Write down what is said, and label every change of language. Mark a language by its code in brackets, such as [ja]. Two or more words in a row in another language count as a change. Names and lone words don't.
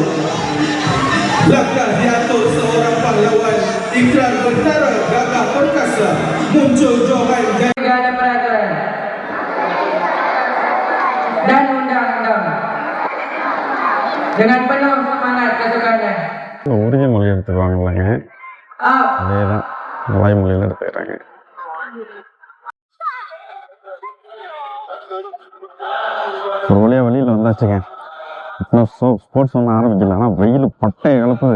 [ms] Langkah diatur seorang pahlawan, ikrar bentara gagah perkasa, muncul Johan dan segala peraturan dan undang-undang dengan penuh semangat kesukaran. [ta] உரிய மொழி எடுத்துக்குவாங்கல்லங்க, அதே தான் மலாய் மொழியில் எடுத்துக்கிறாங்க. ஒரு வழியாக வெளியில் வந்தாச்சுங்க. இன்னும் ஸ்போர்ட்ஸ் ஒன்றும் ஆரம்பிக்கல. ஆனால் வெயில் பட்டை கலப்புது.